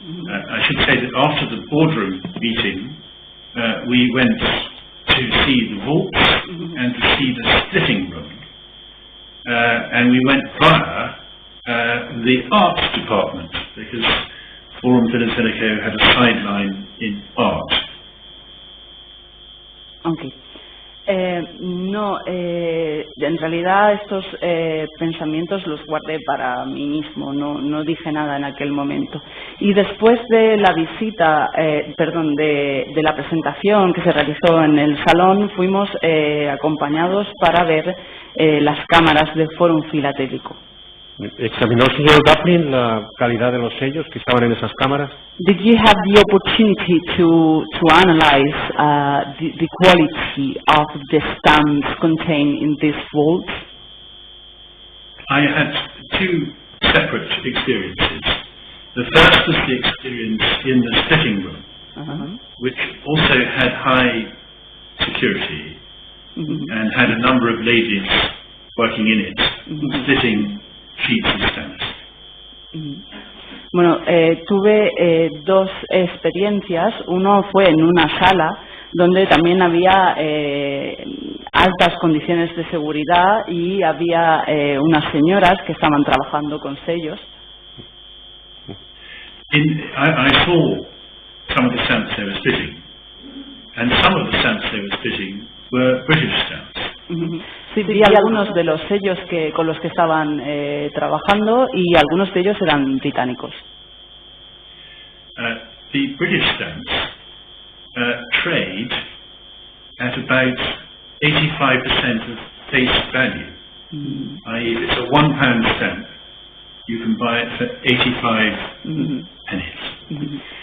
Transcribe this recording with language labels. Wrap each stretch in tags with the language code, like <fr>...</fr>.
<en>I should say that after the boardroom meeting, we went to see the vaults and to see the splitting room. And we went via the arts department, because Fórum Filatélico had a sideline in art. Okay.</en> <es>No, en realidad estos pensamientos los guardé para mí mismo, no dije nada en aquel momento. Y después de la visita, de la presentación que se realizó en el salón, fuimos acompañados para ver las cámaras del Fórum Filatélico. ¿Examinó el señor Dublin la calidad de los sellos que estaban en esas cámaras?</es> <en>Did you have the opportunity to analyze the quality of the stamps contained in these vaults? I had two separate experiences. The first was the experience in the splitting room, which also had high security and had a number of ladies working in it, splitting sheets of stamps.</en> <es>Bueno, tuve dos experiencias. Uno fue en una sala donde también había altas condiciones de seguridad y había unas señoras que estaban trabajando con sellos.</es> <en>I saw some of the stamps they were splitting, and some of the stamps they were splitting were British stamps.</en> <es>Sí, vi algunos de los sellos con los que estaban trabajando y algunos de ellos eran británicos.</es> <en>The British stamps trade at about 85% of face value. I.e., if it's a £1 stamp, you can buy it for 85 pennies.</en>